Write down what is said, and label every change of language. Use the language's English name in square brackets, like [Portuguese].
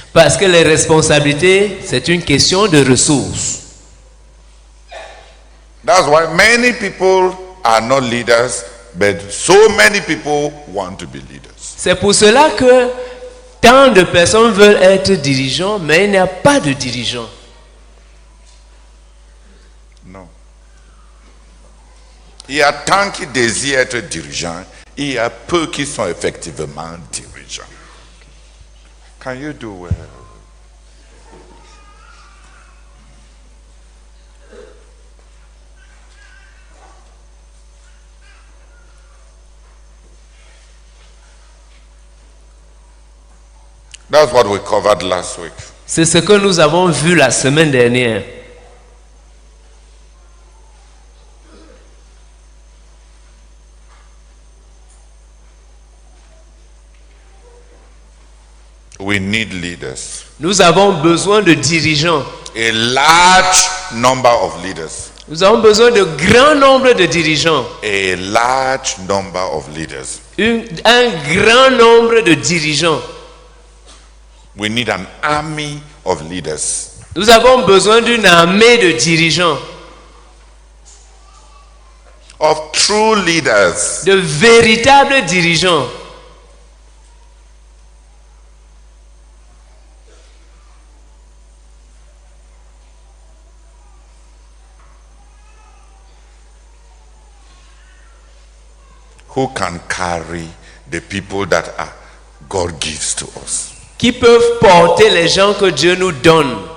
[French] Parce que les responsabilités, c'est une question de ressources. [English] That's why many people are not leaders, but so many people want to be leaders. [French] C'est pour cela que tant de personnes veulent être dirigeants, mais il n'y a pas de dirigeants. Non. Il y a tant qui désirent être dirigeants, il y a peu qui sont effectivement dirigeants. [English] Can you do well? That's what we covered last week. [French] C'est ce que nous avons vu la semaine dernière. [English] We need leaders. [French] Nous avons besoin de dirigeants. [English] A large number of leaders. [French] Nous avons besoin de grand nombre de dirigeants. [English] A large number of leaders. [French] Un grand nombre de dirigeants. [English] We need an army of leaders. [French] Nous avons besoin d'une armée de dirigeants. [English] Of true leaders. [French] De véritables dirigeants. [English] Who can carry the people that God gives to us. [French] Qui peuvent porter les gens que Dieu nous donne.